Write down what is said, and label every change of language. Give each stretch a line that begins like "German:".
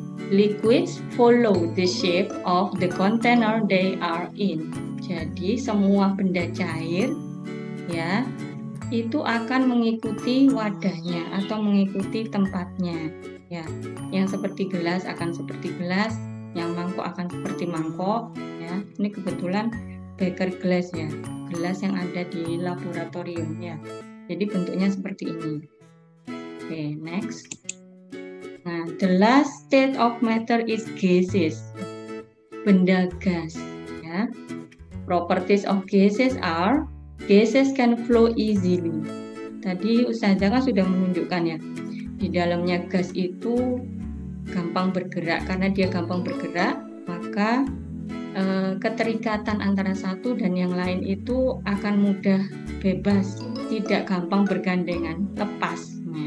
English: Liquids follow the shape of the container they are in.
Indonesian: Jadi semua benda cair ya itu akan mengikuti wadahnya atau mengikuti tempatnya ya. Yang seperti gelas akan seperti gelas, yang mangkok akan seperti mangkok ya. Ini kebetulan beker glass ya, gelas yang ada di laboratorium ya. Jadi bentuknya seperti ini.
English: Oke, next. Nah, the last state of matter is gases.
Indonesian: Benda gas.
English: Ya. Properties of gases are gases can flow easily.
Indonesian: Tadi Ustazah kan sudah menunjukkan ya. Di dalamnya gas itu gampang bergerak. Karena dia gampang bergerak, maka keterikatan antara satu dan yang lain itu akan mudah bebas, tidak gampang bergandengan, lepas.